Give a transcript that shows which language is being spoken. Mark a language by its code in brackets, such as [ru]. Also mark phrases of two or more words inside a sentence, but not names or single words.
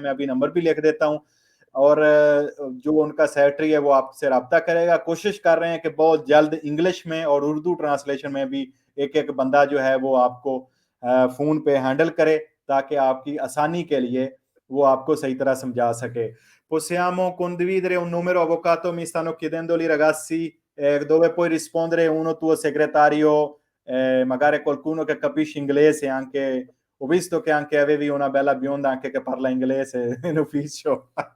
[ur] میں ابھی نمبر بھی لکھ دیتا ہوں۔ اور جو ان کا سیکرٹری ہے وہ آپ سے رابطہ کرے گا. کوشش کر رہے ہیں کہ بہت جلد انگلش میں اور اردو ٹرانسلیشن میں بھی ایک ایک بندہ جو ہے وہ آپ کو فون پہ ہینڈل کرے، تاکہ آپ کی آسانی کے لیے وہ آپ کو صحیح طرح سمجھا سکے. [it] Possiamo condividere un numero, avvocato? Mi stanno chiedendo lì ragazzi, dove puoi rispondere uno tuo segretario, magari qualcuno che capisce inglese. Anche ho visto che anche avevi una bella bionda anche che parla inglese in ufficio.